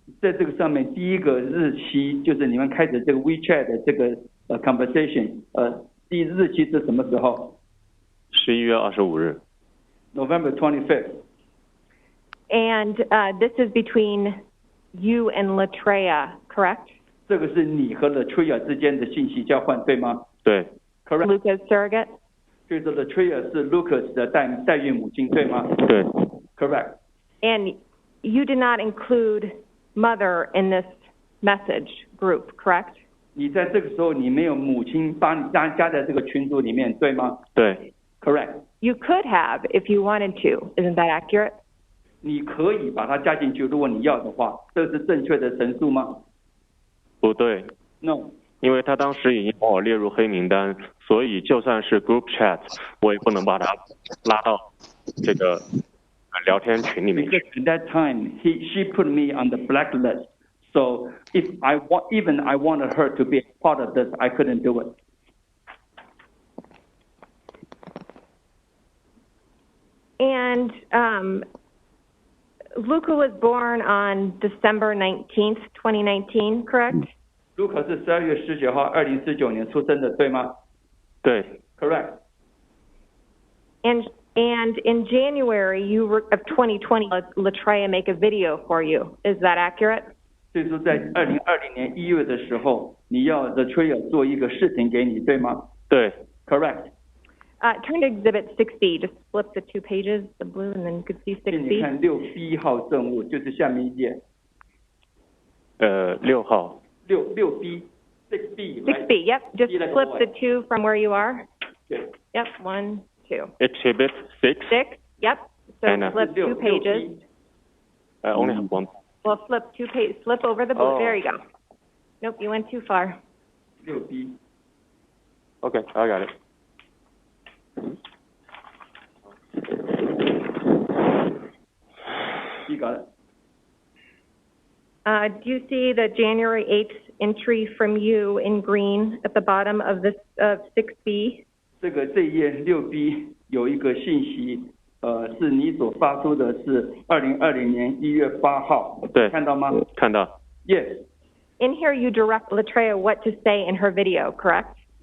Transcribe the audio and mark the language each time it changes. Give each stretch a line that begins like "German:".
Chinese: 在这个上面，第一个日期就是你们开始这个 WeChat 的这个conversation，第一日期是什么时候？11月25日。
English: November 25th. And this is between you and Latreia, correct?
Chinese: 这个是你和 Latreia 之间的信息交换，对吗？对。
English: Correct. Luca's surrogate?
Chinese: 就是 Latreia 是 Lucas 的代孕母亲，对吗？对。
English: Correct. And you did not include mother in this message group, correct?
Chinese: 你在这个时候你没有母亲把你加在这个群组里面，对吗？对。
English: Correct. You could have if you wanted to. Isn't that accurate?
Chinese: 你可以把它加进去，如果你要的话，这是正确的陈述吗？不对。
English: No。
Chinese: 因为他当时已经把我列入黑名单，所以就算是 group chat， 我也不能把他拉到这个聊天群里面去。
English: Because at that time, she put me on the blacklist. So if I wanted her to be part of this, I couldn't do it. And Luca was born on December 19th, 2019, correct?
Chinese: Luca 是12月19号2019年出生的，对吗？对。
English: Correct. And in January of 2020, Latreia make a video for you. Is that accurate?
Chinese: 所以说在2020年1月的时候，你要 Latreia 做一个视频给你，对吗？对。
English: Correct. Turn to Exhibit 6B. Just flip the 2 pages, the blue, and then you could see 6B.
Chinese: 你看6B 号证物，就是下面一页。 6号。
English: 6B, 6B, right? 6B, yep. Just flip the 2 from where you are. Okay. Yep, 1, 2. Exhibit 6. 6, yep. So flip 2 pages. Only have one. Well, flip 2 pages. Flip over the blue. There you go. Nope, you went too far. 6B. Okay, I got it. You got it. Do you see the January 8th entry from you in green at the bottom of this 6B?
Chinese: 这一页6B 有一个信息，是你所发出的是2020年1月8号，对，看到吗？看到。
English: Yes. In here, you direct Latreia what to say in her video, correct?